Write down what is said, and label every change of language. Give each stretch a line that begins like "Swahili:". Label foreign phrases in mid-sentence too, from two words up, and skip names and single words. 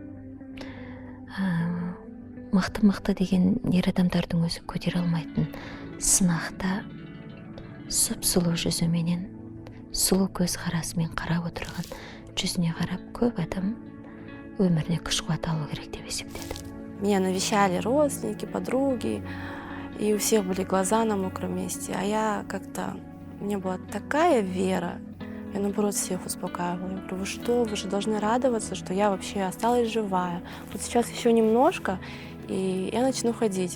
Kazakh: Мықты деген ер адамдардың өзі көтере алмайтын сынақта сұп-сұлу жүзіменен, сұлу көз қарасымен қарап отырған жүзіне қарап көп адам өміріне күш қуат алу керек деп есептеді.
Russian: Меня навещали родственники, подруги, и у всех были глаза на мокром месте, а я как-то, у меня была такая вера, я наоборот всех успокаивала. Я говорю, вы же должны радоваться, что я вообще осталась живая. Вот сейчас еще немножко, и я начну ходить.